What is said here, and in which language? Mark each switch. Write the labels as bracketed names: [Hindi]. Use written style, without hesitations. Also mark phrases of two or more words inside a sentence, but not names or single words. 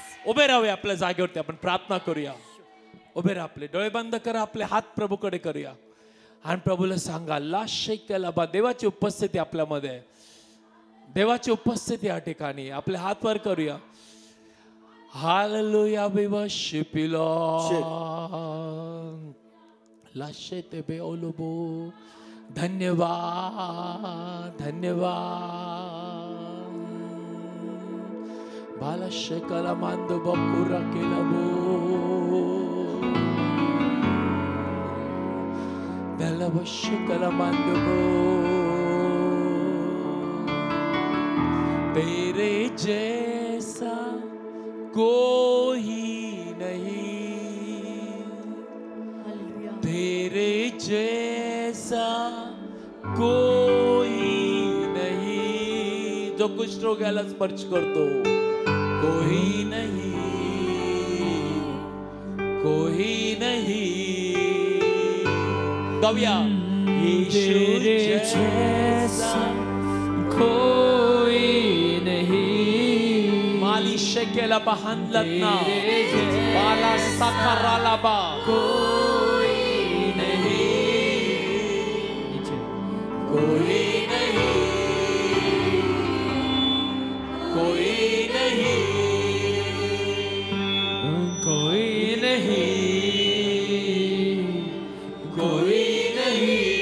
[Marathi] उभे राहूया आपल्या जागेवरती, आपण प्रार्थना करूया. उभे राहा, आपले डोळे बंद करा, आपले हात प्रभूकडे करूया आणि प्रभूला सांगा, ला शेक्याला बा. देवाची उपस्थिती आपल्यामध्ये आहे, देवाची उपस्थिती या ठिकाणी. आपले हात वर करूया. हालेलुया, [English] We worship you Lord. ला शेते बे ओलोबो. [Marathi] धन्यवाद, धन्यवाद. बाला शेकला मांदो बकुरा केला बो. दला बशकला मांदो बो. [Hindi] तेरे जैसा कोई नहीं, तेरे जैसा कोई नहीं. [Marathi] जो कुष्ठ रोग्याला स्पर्श करतो, [Hindi] कोई नहीं, कोई नहीं. [Marathi] गाऊया. [Hindi] तेरे जैसा कोई नहीं, माली शेकेला बांधलत ना, बाला साखराला बा. कोई नहीं, कोई नहीं, कोई नहीं, कोई नहीं, कोई नहीं.